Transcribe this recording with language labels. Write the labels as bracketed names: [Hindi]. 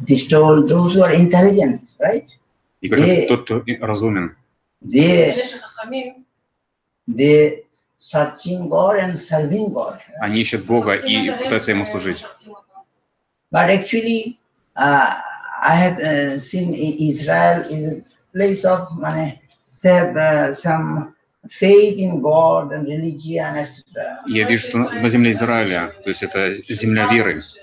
[English] Those who are intelligent, right? [Russian] И говорят, тот, кто разумен. [English] They searching God and serving God. [Russian] Они ищут Бога и пытаются Ему служить. [English] But actually, I have seen Israel is a place of they have some faith in God and religion, etc. [Russian] Я вижу, что на земле Израиля, то есть это земля веры.